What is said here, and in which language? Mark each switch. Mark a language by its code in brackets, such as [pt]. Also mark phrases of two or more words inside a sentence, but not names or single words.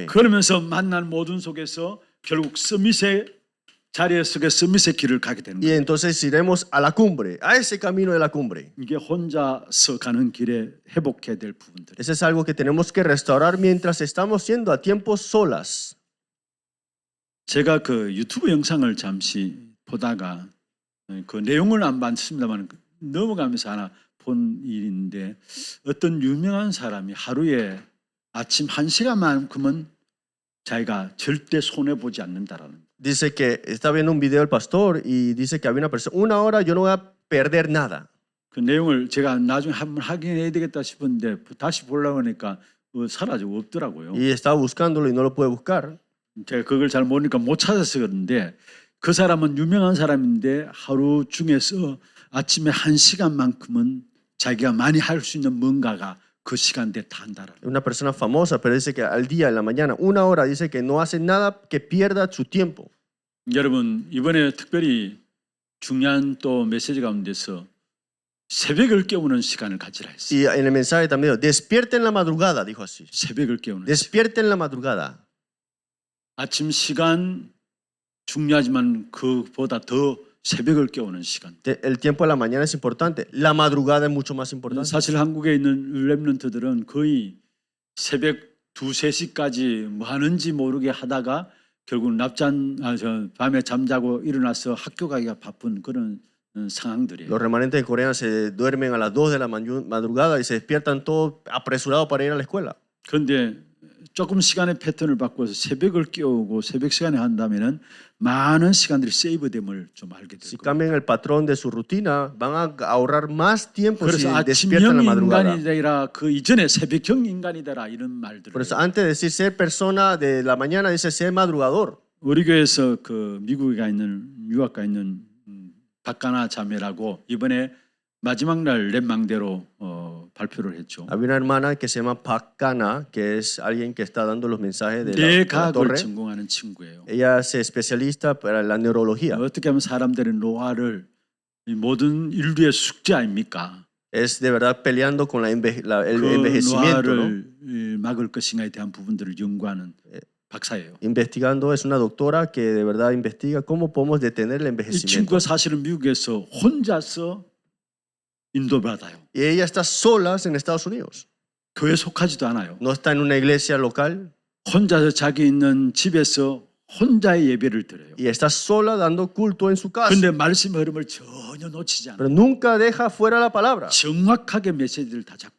[ko] 그러면서 만난 모든 속에서 결국 서밋의 자리에 속에 서밋의 길을 가게 되는 Y 거예요. [es] entonces iremos a la cumbre, a ese camino de la cumbre. [ko] 이게 혼자서 가는 길에 회복해야 될 부분들. [es] Eso es algo que tenemos que restaurar mientras estamos yendo a tiempos solas. [ko] 제가 그 유튜브 영상을 잠시 보다가 그 내용을 안 봤습니다만 넘어가면서 하나 본 일인데 어떤 유명한 사람이 하루에 아침 1시간만큼은 자기가 절대 손해보지 않는다라는 [es] Dice que está viendo un video del pastor y dice que había una persona, 1 hora yo no voy a perder nada. [ko] 그 내용을 제가 나중에 한번 확인해야 되겠다 싶었는데 다시 보려고 하니까 사라지고 없더라고요. [es] y estaba buscándolo y no lo puede buscar. [ko] 제가 그걸 잘 모르니까 못 찾아서 그런데 그 사람은 유명한 사람인데 하루 중에서 아침에 1시간만큼은 자기가 많이 할 수 있는 뭔가가 그 시간대에 다 한다라는. [es] Una persona famosa, pero dice que al día, en la mañana, 1 hora, dice que no hace nada que pierda su tiempo. [ko] 여러분 이번에 특별히 중요한 또 메시지 가운데서 새벽을 깨우는 시간을 가지라 했어요. [es] Y en el mensaje también dijo, despierte en la madrugada, dijo así. [ko] 새벽을 깨우는 시간. [es] Despierte en la madrugada. [ko] 아침 시간 중요하지만 그보다 더 새벽을 깨우는 시간. [es] El tiempo de la mañana es importante. La madrugada es mucho más importante. [ko] 사실 한국에 있는 랩런트들은 거의 새벽 2, 3시까지 뭐 하는지 모르게 하다가 결국 밤에 잠자고 일어나서 학교 가기가 바쁜 그런 상황들이에요. [es] Los remanentes de Corea se duermen a las 2 de la madrugada y se despiertan todos apresurados para ir a la escuela. [ko] 그런데 조금 시간의 패턴을 바꿔서 새벽을 깨우고 새벽 시간에 한다면은 많은 시간들이 세이브됨을 좀 알게 될 Si 거예요. [es] cambian el patrón de su rutina, van a ahorrar más tiempo si 그래서 despiertan en la 아침형 madrugada. [ko] 인간이 되라 그 이전에 새벽형 인간이 되라 이런 말들을. [es] Por eso, antes de decir ser persona de la mañana, dice ser madrugador. [ko] 우리 교회에서 그 미국에 가 있는 유학 가 있는 박가나 자매라고 이번에 마지막 날 랩망대로 발표를 했죠. [es] Había una hermana que se llama Pak Kana, que es alguien que está dando los mensajes de la 뇌과학을 torre. [ko] 전공하는 친구예요. [es] Ella es especialista para la neurología. [ko] 어떻게 하면 사람들의 노화를 이 모든 인류의 숙제 아닙니까? [es] Es de verdad peleando con el 그 envejecimiento, ¿no? [ko] 노화를 막을 것인가에 대한 부분들을 연구하는 박사예요. [es] Investigando, es una doctora que de verdad investiga cómo podemos detener el 이 envejecimiento. [ko] 친구가 사실은 미국에서 혼자서 인도받아요. [es] Y ella está sola en Estados Unidos. [ko] 교회 속하지도 않아요. [es] No está en una iglesia local [ko] 혼자서 자기 있는 집에서 혼자의 예배를 드려요. [es] y está sola dando culto en su casa. [ko] 근데 말씀의 흐름을 전혀 놓치지 않아요. [es] Pero nunca deja fuera la palabra. [ko] 정확하게 메시지를 다 잡고